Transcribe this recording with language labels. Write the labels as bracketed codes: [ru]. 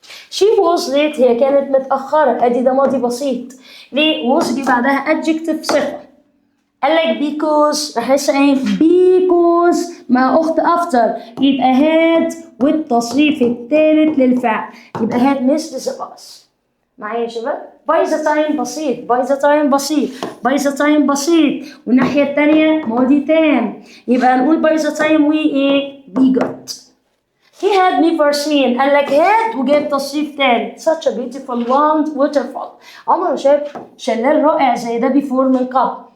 [en] She was late [ar] هي كانت متأخرة، ادي ده ماضي بسيط. ليه؟ was جه بعدها adjective صفة. قال لك because راح لسه ايه؟ because مع اخت after يبقى had والتصريف الثالث للفعل يبقى [en] had missed the bus. [ar] معايا يا شباب؟ [en] by the time بسيط، by the time بسيط، by the time بسيط، والناحية الثانية ماضي تام يبقى هنقول by the time we ايه؟ we got. He had never seen [ar] قال لك had وجاب تصريف تاني [en] such a beautiful waterfall. [ar] عمره ما شاف شلال رائع زي ده before من قبل.